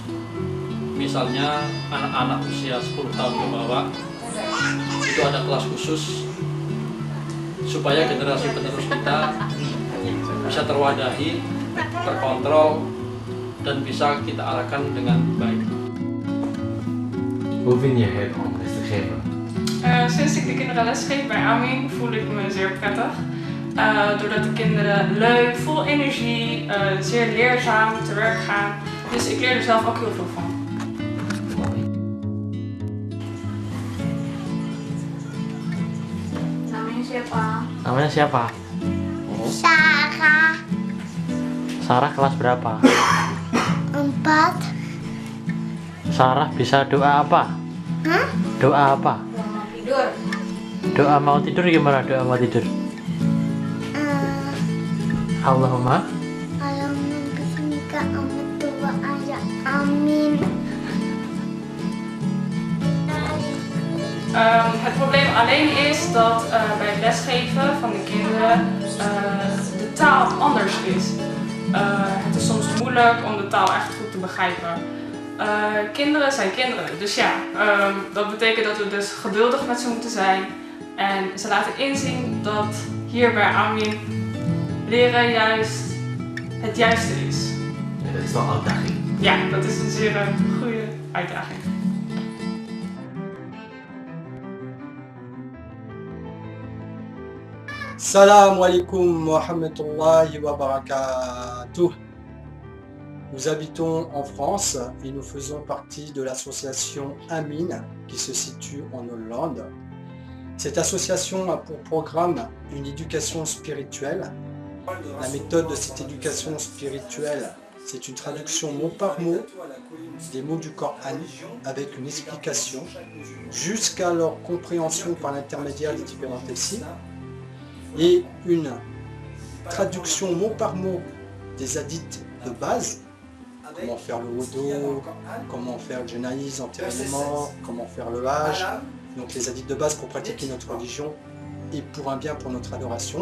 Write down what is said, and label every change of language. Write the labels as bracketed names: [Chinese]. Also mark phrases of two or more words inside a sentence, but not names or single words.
[Indonesian] Misalnya anak-anak usia 10 tahun ke bawah itu ada kelas khusus supaya generasi penerus kita bisa terwadahi, terkontrol, dan bisa kita arahkan dengan baik. [Dutch] Hoe vind je het om les te geven? Sinds ik de kinderen lesgeef bij AMIN voel ik me zeer prettig. Doordat de kinderen leuk, vol energie, zeer leerzaam te werk gaan. Dus ik leer er zelf ook heel veel van. [Indonesian] Namanya siapa? Namanya siapa? Sarah Sarah kelas berapa? 4. Sarah bisa doa apa? Hah? Doa apa? Mau tidur. Doa mau tidur gimana? Doa mau tidur? Allahumma [Arabic] اللهم باسمك آمنت وا ايا آمين. [Dutch] Het probleem alleen is dat bij het lesgeven van de kinderen de taal anders is. Het is soms moeilijk om de taal echt goed te begrijpen. Kinderen zijn kinderen, dus ja, dat betekent dat we dus geduldig met ze moeten zijn. En ze laten inzien dat hier bij AMIN leren juist het juiste is. Ja, dat is wel uitdaging. Ja, dat is een zeer goede uitdaging. [Arabic] السلام عليكم ورحمة الله وبركاته. [French] Nous habitons en France et nous faisons partie de l'association AMIN qui se situe en Hollande. Cette association a pour programme une éducation spirituelle. La méthode de cette éducation spirituelle, c'est une traduction mot par mot des mots du Coran avec une explication jusqu'à leur compréhension par l'intermédiaire des différents tafsirs et une traduction mot par mot des hadiths de base, comment faire le wudu, comment faire le janaïs, enterrement, comment faire le hajj, donc les hadiths de base pour pratiquer notre religion et pour un bien pour notre adoration.